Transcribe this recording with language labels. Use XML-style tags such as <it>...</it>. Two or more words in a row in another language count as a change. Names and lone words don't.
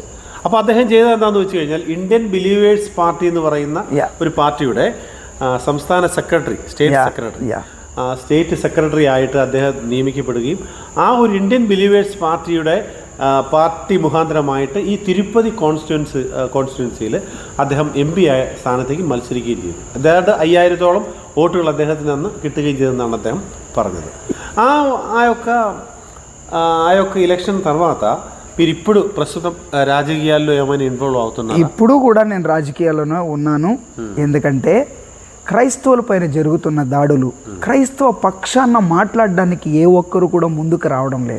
<ml>അപ്പോൾ അദ്ദേഹം ചെയ്തത് എന്താണെന്ന് വെച്ച് കഴിഞ്ഞാൽ ഇന്ത്യൻ ബിലീവേഴ്സ് പാർട്ടി എന്ന് പറയുന്ന ഒരു പാർട്ടിയുടെ സംസ്ഥാന സെക്രട്ടറി,</ml> <en>State Secretary State Secretary</en> <ml>ആയിട്ട് അദ്ദേഹം നിയമിക്കപ്പെടുകയും ആ ഒരു ഇന്ത്യൻ ബിലീവേഴ്സ് പാർട്ടിയുടെ പാർട്ടി മുഖാന്തരമായിട്ട് ഈ തിരുപ്പതി കോൺസ്റ്റിറ്റ്യുവൻസിയിൽ അദ്ദേഹം MP ആയ സ്ഥാനത്തേക്ക് മത്സരിക്കുകയും ചെയ്തു. അദ്ദേഹത്തെ 5000-ഓളം വോട്ടുകൾ അദ്ദേഹത്തിന് അന്ന് കിട്ടുകയും ചെയ്തെന്നാണ് അദ്ദേഹം പറഞ്ഞത്.</ml> <te>ఆ యొక్క ఎలక్షన్ తర్వాత మీరు ఇప్పుడు ప్రస్తుతం రాజకీయాల్లో ఏమైనా ఇన్వాల్వ్ అవుతున్నారు? ఇప్పుడు కూడా నేను రాజకీయాల్లోనే ఉన్నాను. ఎందుకంటే క్రైస్తవుల పైన జరుగుతున్న దాడులు, క్రైస్తవ పక్షాన మాట్లాడడానికి ఏ ఒక్కరు కూడా ముందుకు రావడం లేదు.</te>